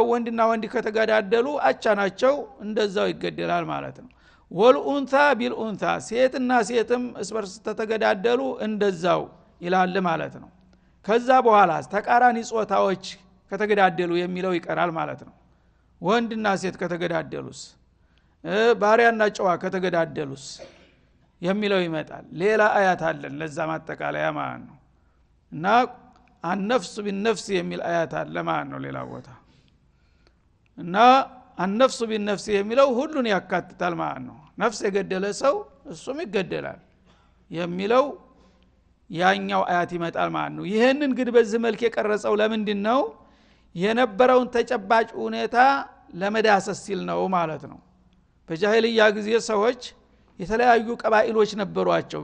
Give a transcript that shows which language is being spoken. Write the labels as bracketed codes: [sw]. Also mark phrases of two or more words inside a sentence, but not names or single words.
[am] ወንድና ወንድ ከተጋዳደሉ አቻ ናቸው እንደዛው ይገደላል ማለት ነው [ar] والأنثى بالأنثى [am] ሴትና ሴትም እስበርስ ተተገዳደሉ እንደዛው ይላል ማለት ነው ከዛ በኋላ ተቃራኒ ጾታዎች ከተገዳደሉ የሚለው ይቀራል ማለት ነው ወንድና ሴት ከተገዳደሉስ ባሪያና ጨዋ ከተገዳደሉስ የሚለው ይመጣል ሌላ አያት አለን ለዛ ማጠቃለያ ማለት ነው እና [ar] النفس بالنفس [am] የሚል አያት አለ ማለት ነው ሌላ ቦታ እና [ar] النفس بالنفس [am] የሚለው ሁሉን ያካትታል ማለት ነው ነፍስ የገደለ ሰው እሱም ይገደላል የሚለው ያኛው አያት ይመጣል ማለት ነው ይሄንን ግን በዚህ መልክ የቀረጸው ለምንድን ነው የነበረውን ተጨባጭ ሁኔታ ለመዳሰስ ሲል ነው ማለት ነው በጃሂልያ ጊዜ ሰዎች የተለያዩ ቀባኢሎች ነበሯቸው